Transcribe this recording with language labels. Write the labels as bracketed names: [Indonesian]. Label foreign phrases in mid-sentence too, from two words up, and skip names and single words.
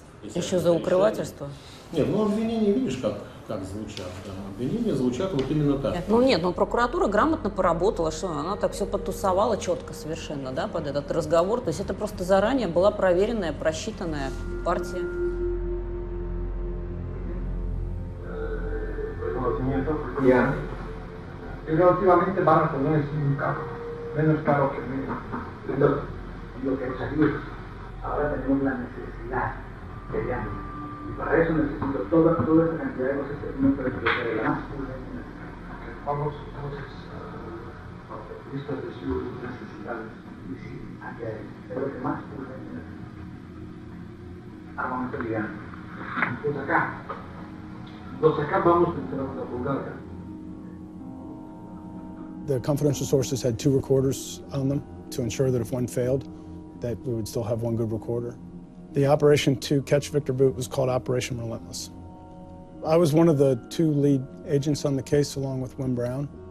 [Russian] Еще за укрывательство? Нет, ну обвинения, видишь, как звучат. Да. Обвинения звучат вот именно так. Ну прокуратура грамотно поработала, что она так все потусовала четко совершенно, да, под этот разговор. То есть это просто заранее была проверенная, просчитанная партия. [Spanish] Ya. Relativamente bajo, no es un carro, menos caro que lo que es aquí. Ahora tenemos la necesidad de viaje. Y para eso necesito toda esta cantidad de cosas que no puedo creer. La más urgente. Vamos entonces a listas de sus necesidades. Y sí, aquí hay. Pero lo que más urgente es armamento liviano. Los acá vamos a entrar a Bulgaria. [English] The confidential sources had 2 recorders on them to ensure that if one failed, that we would still have one good recorder. The operation to catch Victor Bout was called Operation Relentless. I was one of the 2 lead agents on the case along with Wim Brown.